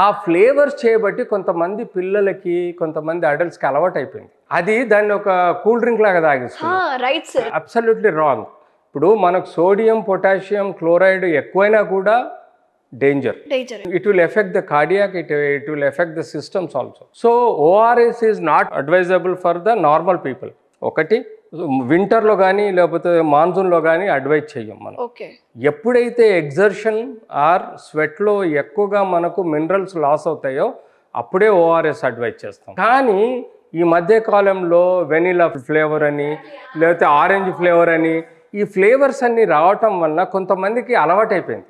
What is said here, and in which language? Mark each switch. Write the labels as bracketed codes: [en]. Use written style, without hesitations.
[te] ఆ ఫ్లేవర్స్ చేయబట్టి కొంతమంది పిల్లలకి, కొంతమంది అడల్ట్స్కి అలవాటు అయిపోయింది. అది దాన్ని ఒక కూల్ డ్రింక్ లాగా తాగిస్తుంది. [en] Right sir, absolutely wrong. [te] ఇప్పుడు మనకు సోడియం, పొటాషియం, క్లోరైడ్ ఎక్కువైనా కూడా danger. [en] It will affect the cardiac, it will affect the systems also. So ORS is not advisable for the normal people. [te] ఒకటి వింటర్లో కానీ లేకపోతే మాన్సూన్లో కానీ అడ్వైజ్ చెయ్యం మనం. ఎప్పుడైతే ఎగ్జర్షన్ ఆర్ స్వెట్లో ఎక్కువగా మనకు మినరల్స్ లాస్ అవుతాయో అప్పుడే ఓఆర్ఎస్ అడ్వైజ్ చేస్తాం. కానీ ఈ మధ్య కాలంలో వెనిలా ఫ్లేవర్ అని లేకపోతే ఆరెంజ్ ఫ్లేవర్ అని ఈ ఫ్లేవర్స్ అన్ని రావటం వలన కొంతమందికి అలవాటు అయిపోయింది.